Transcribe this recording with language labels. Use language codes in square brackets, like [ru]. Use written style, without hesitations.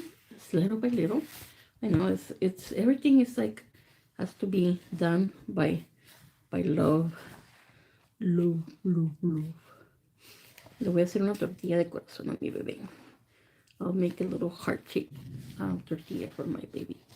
[en] It's little by little. I know it's everything is like has to be done by love. Love. [es] Le voy a hacer una tortilla de corazón a mi bebé. [en] I'll make a little heart-shaped tortilla for my baby.